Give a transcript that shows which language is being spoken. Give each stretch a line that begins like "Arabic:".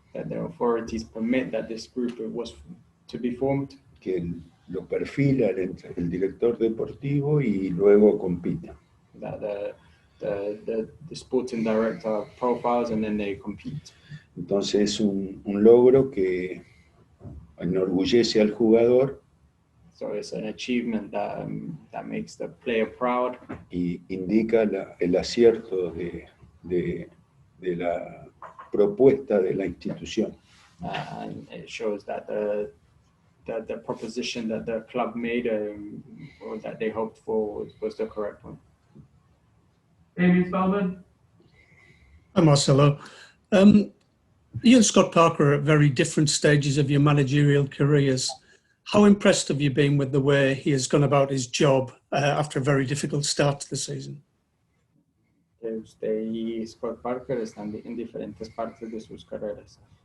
English: That the authorities permit that this group was to be formed.
Spanish: Que lo perfila el director deportivo y luego compiten.
English: That the sporting director profiles and then they compete.
Spanish: Entonces es un logro que enorgullece al jugador.
English: So it's an achievement that makes the player proud.
Spanish: Y indica el acierto de la propuesta de la institución.
English: And it shows that the proposition that the club made or that they hoped for was the correct one. Amy Spellman. Hi, Marcelo. You and Scott Parker are at very different stages of your managerial careers. How impressed have you been with the way he has gone about his job after a very difficult start to the season?
Spanish: Usted y Scott Parker están en diferentes partes de sus carreras.